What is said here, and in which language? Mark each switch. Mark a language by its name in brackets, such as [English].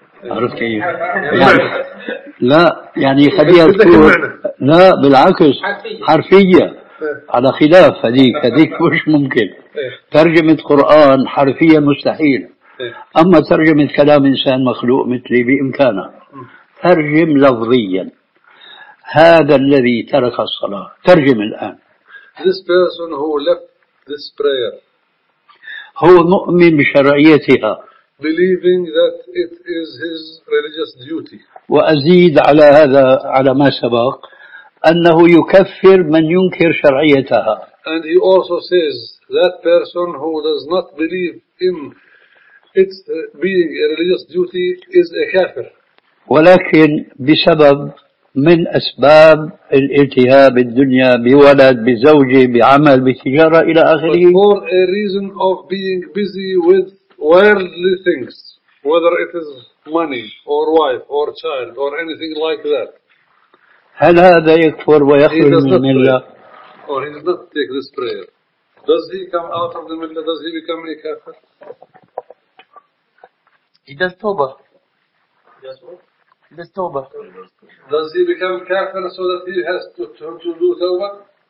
[Arabic] عرفت كيف؟ يعني لا يعني خليها تكون لا بالعكس حرفية على خلاف هذيك مش ممكن ترجمة قرآن حرفية مستحيل أما ترجمة كلام إنسان مخلوق مثلي بإمكانه ترجم لفظيا هذا الذي ترك الصلاة ترجم الآن [English] this person who left this prayer [Arabic] هو مؤمن بشرعيتها [English] Believing that it is his religious duty. [Arabic] وأزيد على هذا على ما سبق أنه يكفر من ينكر شرعيتها. [English] And he also says that person who does not believe in its being a religious duty is a kafir. [Arabic] ولكن بسبب من أسباب الالتهاب الدنيا بولد بزوجة بعمل بتجارة إلى آخره. [English] For a reason of being busy with Worldly things, whether it is money or wife or child or anything like that. [Arabic] هل هذا يكفر ويخرج من الملة؟ [English] Or he does not take this prayer. Does he come out of the ملة? Does he become a kafir? He does tawbah. He does what? He does tawbah. Does he become kafir so that he has to do tawbah?